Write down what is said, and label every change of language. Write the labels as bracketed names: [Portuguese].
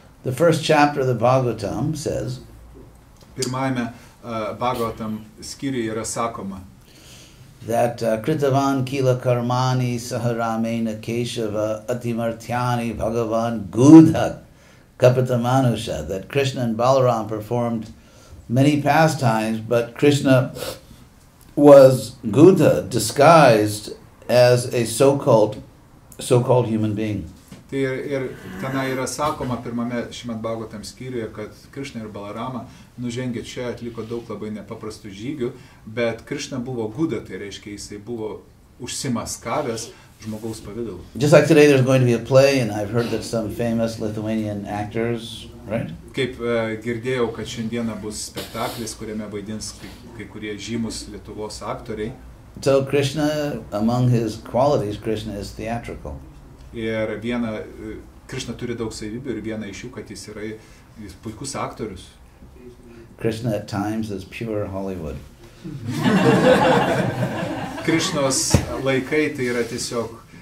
[English] The first chapter of the Bhagavatam says, [Lithuanian] Pirmajame Bhagavatam skyriuje yra sakoma, [English] that [Sanskrit] Kritavan Kila Karmani Saharamena Keshava Atimartyani Bhagavan Gudha Kapitamanusha, [English] that Krishna and Balaram performed many pastimes, but Krishna was Gudha, disguised as a so-called human being. [Lithuanian] Tai ir tenai yra sakoma pirmame Šrimad Bhagavatam skyriuje, kad Krishna ir Balarama nužengė čia, atliko daug labai nepaprastų žygių, bet Krishna buvo Guda, tai reiškia, jisai buvo užsimaskavęs žmogaus pavidalu. [English] Just like today there's going to be a play, and I've heard that some famous Lithuanian actors, right? [Lithuanian] Kaip girdėjau, kad šiandieną bus spektaklis, kuriame vaidins kai kurie žymus Lietuvos aktoriai. [English] So Krishna, among his qualities, Krishna is theatrical. [Lithuanian] Ir Krishna turi daug savybių ir viena iš jų, kad jis puikus aktorius. [English] Krishna at times is pure Hollywood. [Lithuanian] Krishnos laikai tai yra tiesiog